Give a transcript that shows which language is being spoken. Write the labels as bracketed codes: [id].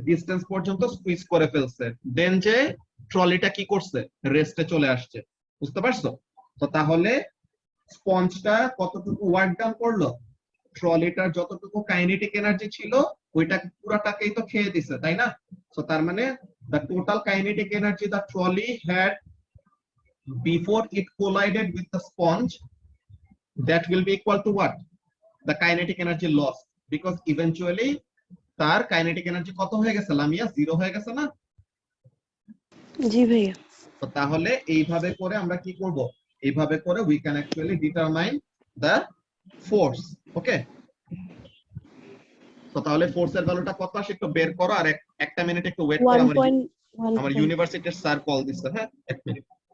[bn] Distance পর্যন্ত squeeze করে ফেলছে, দেন যে ট্রলিটা কি করছে, রেস্টে চলে আসছে, বুঝতে পারছো? তো তাহলে স্পঞ্জটা কতটুকু ওয়ার্ক ডান করলো, ট্রলিটার যতটুকু কাইনেটিক এনার্জি ছিল ওইটা পুরাটাকেই তো খেয়ে দিছে, তাই না? তো তার মানে [en] the total kinetic energy the trolley had before it collided with the sponge, that will be equal to what, the kinetic energy lost, because eventually [bn] তার কাইনেটিক এনার্জি কত হয়ে গেছে লামিয়া, 0 হয়ে গেছে না? জি ভাইয়া। তো তাহলে এইভাবে করে আমরা কি করব, এইভাবে করে [en] we can actually determine the force, [bn] ওকে? তো তাহলে ফোর্সের ভ্যালুটা কত আসে একটু বের করো, আর একটা মিনিট একটু ওয়েট করো, আমার 1.1 ইউনিভার্সিটির স্যার কল দিচ্ছে, হ্যাঁ এক মিনিট।